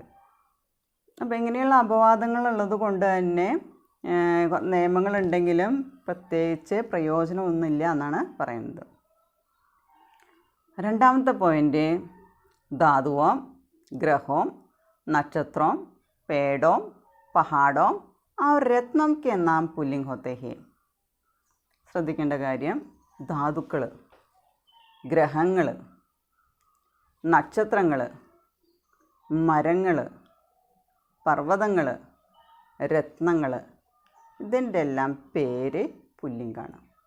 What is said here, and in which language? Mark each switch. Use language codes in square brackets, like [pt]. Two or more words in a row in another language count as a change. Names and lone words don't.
[ml] അപ്പോൾ ഇങ്ങനെയുള്ള അപവാദങ്ങളുള്ളത് കൊണ്ട് തന്നെ നിയമങ്ങളുണ്ടെങ്കിലും പ്രത്യേകിച്ച് പ്രയോജനമൊന്നുമില്ല എന്നാണ് പറയുന്നത്. രണ്ടാമത്തെ പോയിൻ്റ്, [hi] धातुओं, ग्रहों, नक्षत्रों, पेड़ों, पहाड़ों और रत्नम के नाम पुल्लिंग होते हैं. [ml] ശ്രദ്ധിക്കേണ്ട കാര്യം, ധാതുക്കൾ, ഗ്രഹങ്ങൾ, നക്ഷത്രങ്ങൾ, മരങ്ങൾ, പർവ്വതങ്ങൾ, രത്നങ്ങൾ, ഇതിൻ്റെ എല്ലാം പേര് പുല്ലിംഗാണ്.